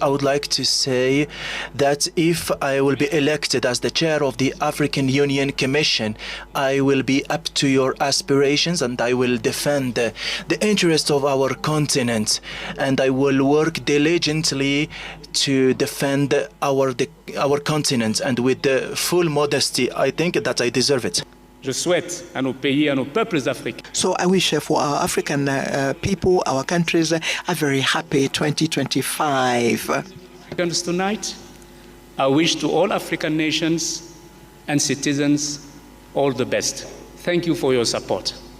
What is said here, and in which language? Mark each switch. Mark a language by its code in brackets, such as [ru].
[en] I would like to say that if I will be elected as the chair of the African Union Commission, I will be up to your aspirations and I will defend the interests of our continent, and I will work diligently to defend our continent, and with the full modesty, I think that I deserve it. [fr] Je souhaite à nos pays, à nos peuples africains. [en] So I wish for our African people, our countries, a very happy 2025. Africans tonight, I wish to all African nations and citizens all the best. Thank you for your support.